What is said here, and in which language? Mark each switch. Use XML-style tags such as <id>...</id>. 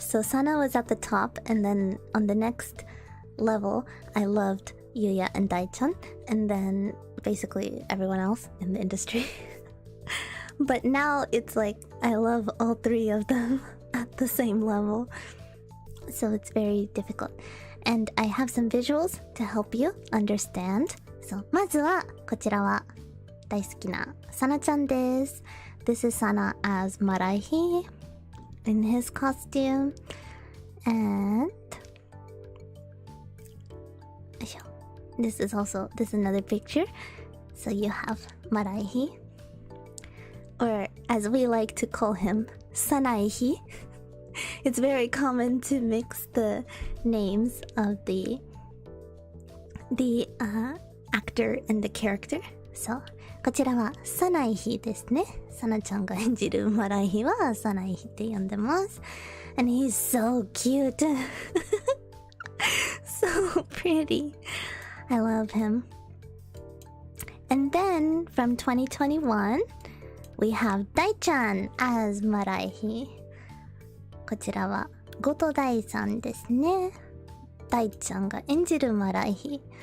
<en>So Sana was at the top, and then on the next level, I loved Yuya and Dai-chan, and then basically everyone else in the industry. But now it's like I love all three of them at the same level. So it's very difficult. And I have some visuals to help you understand.</en> <ja>So まずはこちらは大好きなサナちゃんです。</ja> <en>This is Sana as Maraihi in his costume. And this is another picture. So you have Maraihi, or as we like to call him, Sanaihi. It's very common to mix the names of the actor and the character.</en> <ja>So こちらはサナイヒですね。サナちゃんが演じるマライヒはサナイヒって呼んでます。</ja> <en>And he's so cute. So pretty. I love him. And then from 2021, we have Dai-chan as Maraihi.</en> <ja>こちらはゴトダイさんですね。ダイちゃんが演じるマライヒ。</ja>